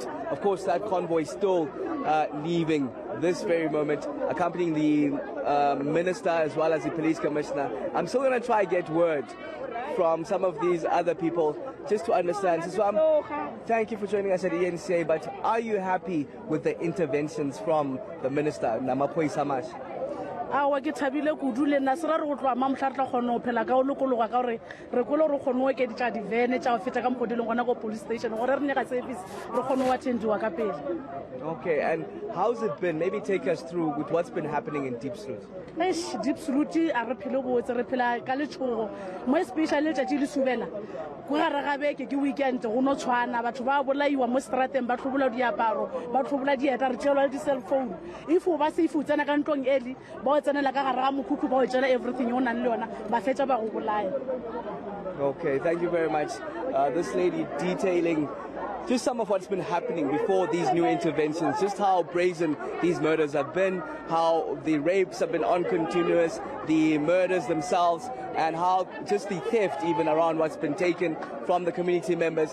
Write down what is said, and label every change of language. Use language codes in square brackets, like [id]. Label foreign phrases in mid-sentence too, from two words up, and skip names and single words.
[en] Of course, that convoy still leaving this very moment, accompanying the minister as well as the police commissioner. I'm still going to try to get word from some of these other people just to understand. So, thank you for joining us at eNCA, but are you happy with the interventions from the minister, Namapoi Samash? [nso] Awa ke thabile kudu le nna sera re go tloa mamhla re tla kgona go phela ka o lokologa ka gore re kgolo re kgone go ekeditša divene tša go feta ka mokgodileng gona ko [en] police station [nso] gore re nyaka service re kgone go attendiwa ka pele. [en] Okay, and how's it been? Maybe take us through with what's been happening in Diepsloot. [nso] Diepsloot a re phele botse re phela ka letšhogo mo especially letšatši le subela go gare ga beke ke weekend go no tshwana batho ba bolaiwa mo strateng ba tlhobola diaparo ba tlhobola dieta re tšelwa di [en] cell phone [nso] if o ba se ifu tsena ka ntlong eli ba o tsenela ka gare ga mokhukhu ba o tšela everything o nang le yona ba fetša ba go bolaya. [en] Okay, thank you very much. This lady detailing just some of what's been happening before these new interventions, just how brazen these murders have been, how the rapes have been on continuous, the murders themselves, and how just the theft even around what's been taken from the community members.